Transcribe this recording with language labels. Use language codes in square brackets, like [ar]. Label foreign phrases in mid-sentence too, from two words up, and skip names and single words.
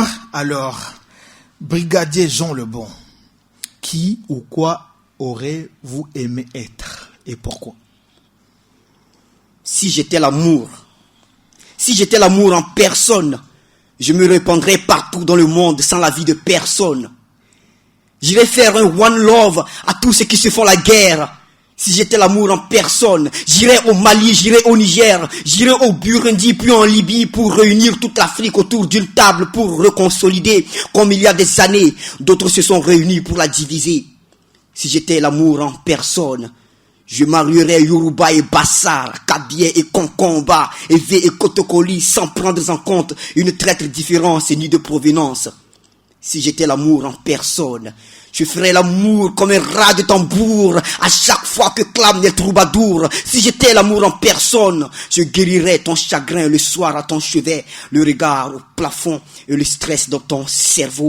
[fr] Alors, brigadier Jean Lebon, qui ou quoi aurez-vous aimé être et pourquoi? Si j'étais l'amour en personne, je me répandrais partout dans le monde sans l'avis de personne. J'irais faire un [en] one love [fr] à tous ceux qui se font la guerre. Si j'étais l'amour en personne, j'irais au Mali, j'irais au Niger, j'irais au Burundi, puis en Libye pour réunir toute l'Afrique autour d'une table pour reconsolider. Comme il y a des années, d'autres se sont réunis pour la diviser. Si j'étais l'amour en personne, je marierais Yoruba et Bassar, Kabie et Konkomba, Evé et Kotokoli, sans prendre en compte une traître différence ni de provenance. Si j'étais l'amour en personne, je ferais l'amour comme un rat de tambour à chaque fois que clament les troubadours. Si j'étais l'amour en personne, je guérirais ton chagrin le soir à ton chevet, le regard au plafond et le stress dans ton cerveau.